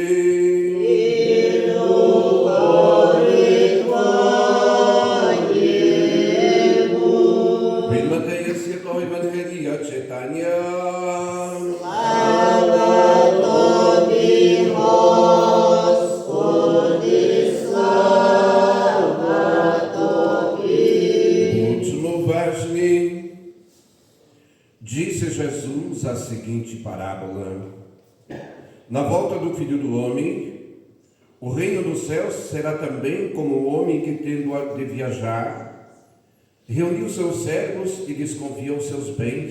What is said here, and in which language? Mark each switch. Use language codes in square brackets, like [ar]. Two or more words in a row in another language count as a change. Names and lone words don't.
[uk] Від Матея святого Євангелія читання. Слава Тобі, Господи, слава Тобі. Будьмо уважні. [pt] Disse Jesus a seguinte parábola: Na volta do Filho do Homem, o reino dos céus será também como o homem que, tendo de viajar, reuniu seus servos e lhes confiou seus bens.